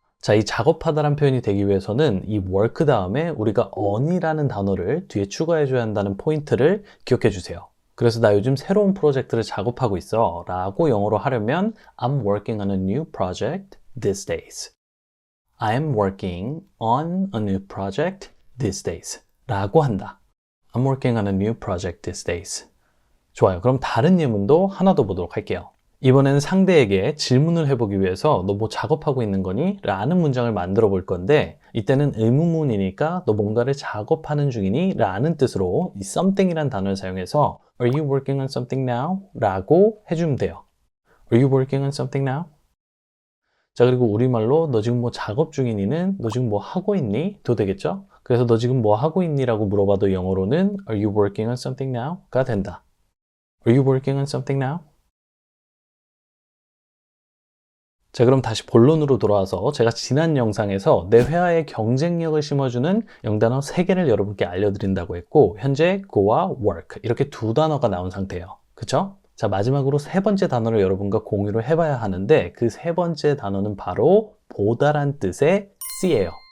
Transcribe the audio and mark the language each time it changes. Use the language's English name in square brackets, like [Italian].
[Korean] 자, 이 작업하다란 표현이 되기 위해서는 이 work 다음에 우리가 on이라는 단어를 뒤에 추가해줘야 한다는 포인트를 기억해 주세요. 그래서 나 요즘 새로운 프로젝트를 작업하고 있어 라고 영어로 하려면 [English] I'm working on a new project these days. I'm working on a new project these days [Korean] 라고 한다. [English] I'm working on a new project these days. [Korean] 좋아요. 그럼 다른 예문도 하나 더 보도록 할게요. 이번에는 상대에게 질문을 해보기 위해서 너 뭐 작업하고 있는 거니? 라는 문장을 만들어 볼 건데 이때는 의문문이니까 너 뭔가를 작업하는 중이니? 라는 뜻으로 이 something이란 단어를 사용해서 [English] Are you working on something now? [Korean] 라고 해주면 돼요. [English] Are you working on something now? [Korean] 자, 그리고 우리말로 너 지금 뭐 작업 중이니는 너 지금 뭐 하고 있니? 도 되겠죠? 그래서 너 지금 뭐 하고 있니? 라고 물어봐도 영어로는 [English] Are you working on something now? [Korean] 가 된다. [English] Are you working on something now? [Korean] 자, 그럼 다시 본론으로 돌아와서 제가 지난 영상에서 내 회화에 경쟁력을 심어주는 영단어 3개를 여러분께 알려드린다고 했고 현재 go와 work 이렇게 두 단어가 나온 상태예요. 그쵸? 자, 마지막으로 세 번째 단어를 여러분과 공유를 해봐야 하는데 그 세 번째 단어는 바로 보다란 뜻의 se예요.